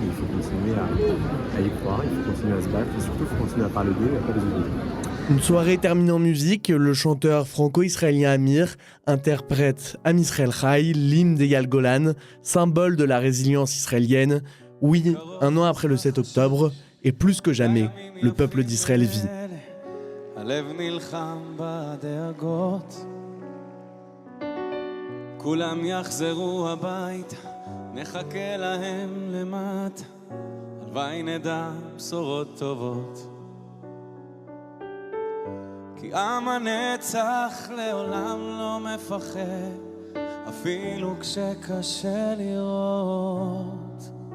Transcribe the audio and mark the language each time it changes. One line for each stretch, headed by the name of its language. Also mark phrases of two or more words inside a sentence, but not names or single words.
French: Il faut continuer à y croire, il faut continuer à se battre, et surtout il faut continuer à parler d'eux et à pas les oublier. Une soirée terminée en musique, le chanteur franco-israélien Amir interprète Am Israël Chai, l'hymne d'Eyal Golan, symbole de la résilience israélienne. Oui, un an après le 7 octobre, et plus que jamais, le peuple d'Israël vit.
Hebrew: כולם יחזרו הביתה, נחכה להם למטה, הלוואי נדע בשורות טובות. כי עם הנצח לעולם לא מפחד, אפילו כשקשה לראות.